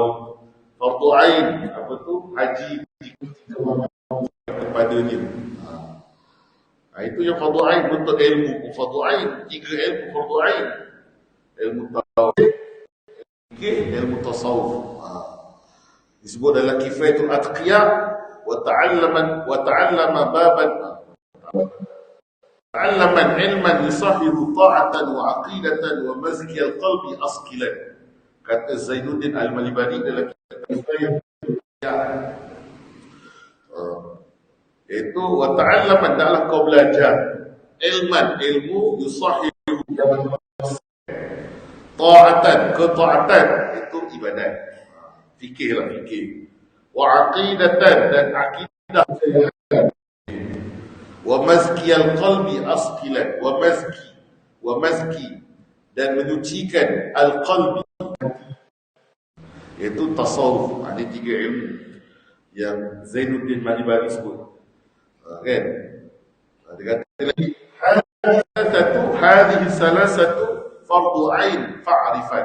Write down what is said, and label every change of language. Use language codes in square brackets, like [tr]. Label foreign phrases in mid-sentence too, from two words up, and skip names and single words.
[ms] Fardu ain, apa tu? Haji kepadanya. Itu yang fardu ain, bentuk ilmu fardu ain, 3 ilmu fardu ain. Ilmu tauhid, ilmu tasawuf. Disebut dalam [ar] Kifayatul Atqiya, وتعلم بابا تعلما علما يصحح طاعة وعقيدة ومزكي القلب أسقلا. [ms] Kata Zainuddin Al-Malibari dalam Kifayatul Atqiya. Itu [ar] وتعلما, [ms] adalah kau belajar ilman, ilmu, [ar] يصحح طاعة, [ms] ketaatan, itu ibadat. Fikirlah, fikir. [ar] وعقيدة, [ms] dan akidah. [ar] ومزكي القلب أسقلا ومزكي, [ms] dan menyucikan al-qalbi, iaitu tasawuf. Ada 3 ilmu yang Zainuddin Malibari sebut. Kan? Dia kata lagi, [ar] هذه ثلاثة فرض عين فاعرفن.